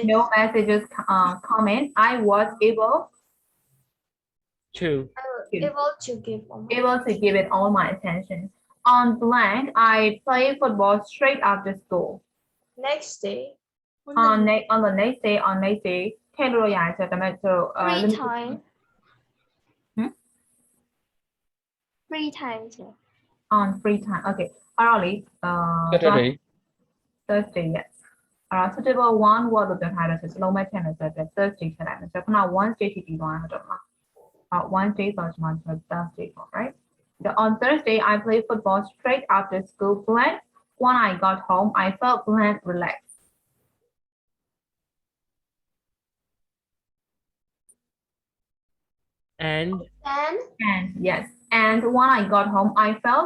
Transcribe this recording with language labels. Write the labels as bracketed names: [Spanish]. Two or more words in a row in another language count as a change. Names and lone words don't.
[English] no messages comment, I was able Two. Able to give it all my attention. On blank, I play football straight after school. Next day. On the next day, [Burmese] ထည့်လို့ရတယ်ဆိုတော့ဒါပေမဲ့ဆို [English] Free time. Free time. on free time. [Burmese] Okay. အဲ့တော့လေ [English] Saturday. Thursday, yes. Suitable one word [Burmese] လို့ပြောထားတယ်ဆိုစလုံးမဲ့ထည့်မယ်ဆိုတော့ Thursday ထည့်လိုက်မယ်ဆိုတော့ခုန Wednesday ထိပြီးသွားတာတော့မှာ Wednesday ဆိုတော့ကျွန်တော် Thursday ပေါ့ right? [English] So on Thursday I played football straight after school. When I got home, I felt relaxed. And. And yes, and when I got home, I felt